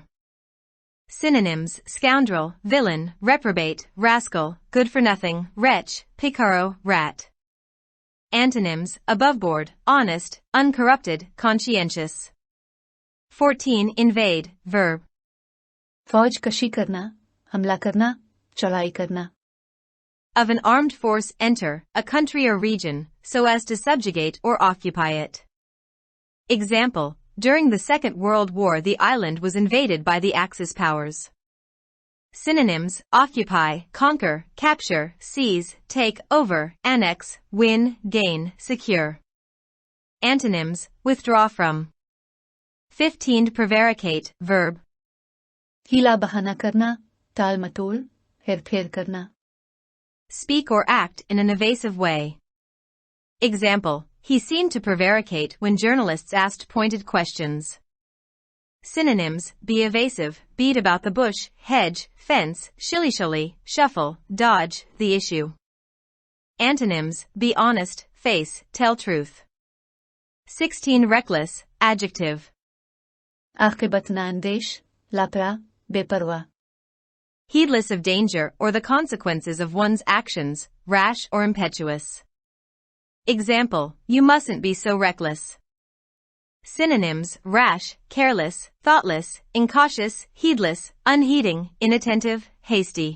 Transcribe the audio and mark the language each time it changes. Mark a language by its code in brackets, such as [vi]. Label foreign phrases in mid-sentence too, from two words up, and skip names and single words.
[en] Synonyms, scoundrel, villain, reprobate, rascal, good-for-nothing, wretch, picaro, rat. Antonyms, aboveboard, honest, uncorrupted, conscientious. 14 Invade, verb. [hi] फौज कशी करना, हमला करना, चढ़ाई करना. [en] Of an armed force enter, a country or region, so as to subjugate or occupy it. Example, during the Second World War the island was invaded by the Axis powers. Synonyms, occupy, conquer, capture, seize, take, over, annex, win, gain, secure. Antonyms, withdraw from. 15 Prevaricate, verb. [hi] हीला बहाना करना, टाल मटोल, हेरफेर करना. [en] Speak or act in an evasive way. Example, he seemed to prevaricate when journalists asked pointed questions. Synonyms, be evasive, beat about the bush, hedge, fence, shilly-shally, shuffle, dodge, the issue. Antonyms, be honest, face, tell truth. 16 Reckless, adjective. [hi] आखिबत नांदेश, लापरा, बेपरवा. [en] Heedless of danger or the consequences of one's actions, rash or impetuous. Example, you mustn't be so reckless. Synonyms, rash, careless, thoughtless, incautious, heedless, unheeding, inattentive, hasty.